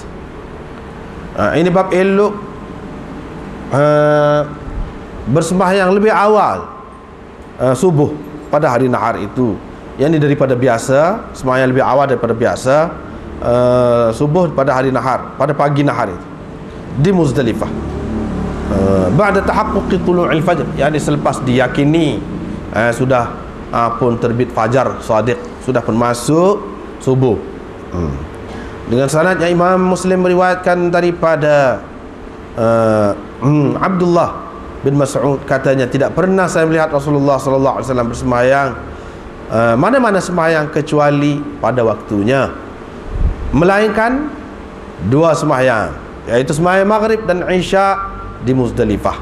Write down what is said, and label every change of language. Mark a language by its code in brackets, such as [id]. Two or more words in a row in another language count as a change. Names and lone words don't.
[ms] Ini bab elok bersembahyang lebih awal subuh pada hari nahar itu, yang ini daripada biasa, sembahyang lebih awal daripada biasa subuh pada hari nahar, pada pagi nahar itu di Muzdalifah. [ar] Ba'da tahaqquqi tulu'il fajr, [ms] yakni selepas diyakini sudah pun terbit fajar shadiq, sudah pun masuk subuh. Dengan sanad yang Imam Muslim meriwayatkan daripada Abdullah bin Mas'ud, katanya tidak pernah saya melihat Rasulullah [ar] sallallahu alaihi wasallam [ms] bersembahyang mana-mana sembahyang kecuali pada waktunya, melainkan dua sembahyang, yaitu sembahyang maghrib dan isya di Muzdalifah.